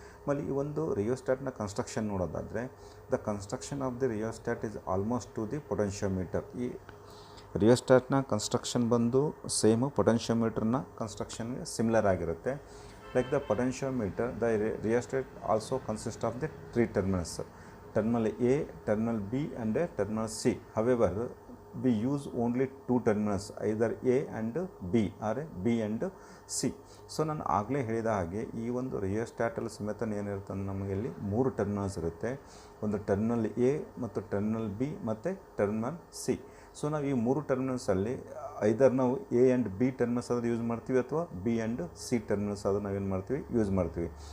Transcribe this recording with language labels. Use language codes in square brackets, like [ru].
[kn] ಆಮೇಲೆ ಈ ಒಂದು ರಿಯೋಸ್ಟ್ಯಾಟ್ನ ಕನ್ಸ್ಟ್ರಕ್ಷನ್ ನೋಡೋದಾದರೆ [en] The construction of the rheostat is almost to the potentiometer. [kn] ಈ ರಿಯೋಸ್ಟ್ಯಾಟ್ನ ಕನ್ಸ್ಟ್ರಕ್ಷನ್ ಬಂದು ಸೇಮು ಪೊಟೆನ್ಷಿಯೋಮೀಟರ್ನ ಕನ್ಸ್ಟ್ರಕ್ಷನ್ಗೆ ಸಿಮಿಲರ್ ಆಗಿರುತ್ತೆ. [en] Like the potentiometer the rheostat also consist of the 3 terminals, terminal A, terminal B and terminal C. However, we use only 2 terminals, either A and B or B and C. [kn] So ನಾನು ಆಗಲೇ ಹೇಳಿದ ಹಾಗೆ ಈ ಒಂದು ರಿಯೋಸ್ಟ್ಯಾಟಲ್ಲಿ ಸಮೇತ ಏನಿರುತ್ತೆ ಅಂದರೆ ನಮಗೆ ಇಲ್ಲಿ 3 ಟರ್ಮಿನಲ್ಸ್ ಇರುತ್ತೆ. ಒಂದು ಟರ್ಮಿನಲ್ ಎ ಮತ್ತು ಟರ್ಮಿನಲ್ ಬಿ ಮತ್ತು ಟರ್ಮಿನಲ್ ಸಿ. ಸೊ ನಾವು ಈ 3 ಟರ್ಮಿನಲ್ಸಲ್ಲಿ ಐದರ್ ನಾವು ಎ ಆ್ಯಂಡ್ ಬಿ ಟರ್ಮಿನಲ್ಸ್ ಆದರೂ ಯೂಸ್ ಮಾಡ್ತೀವಿ ಅಥವಾ ಬಿ ಆ್ಯಂಡ್ ಸಿ ಟರ್ಮಿನಲ್ಸ್ ಆದರೂ ನಾವೇನು ಮಾಡ್ತೀವಿ ಯೂಸ್ ಮಾಡ್ತೀವಿ.